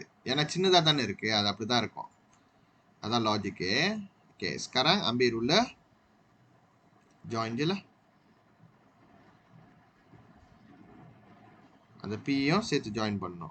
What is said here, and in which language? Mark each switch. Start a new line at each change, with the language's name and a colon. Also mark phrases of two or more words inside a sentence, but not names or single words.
Tamil: ஏன்னா சின்னதாக தானே இருக்குது, அது அப்படி தான் இருக்கும். அதான் லாஜிக்கு.
Malay: ஓகே sekarang ambil ruler, join je lah.
Tamil: அந்த பியும் சேர்த்து ஜாயின் பண்ணணும்.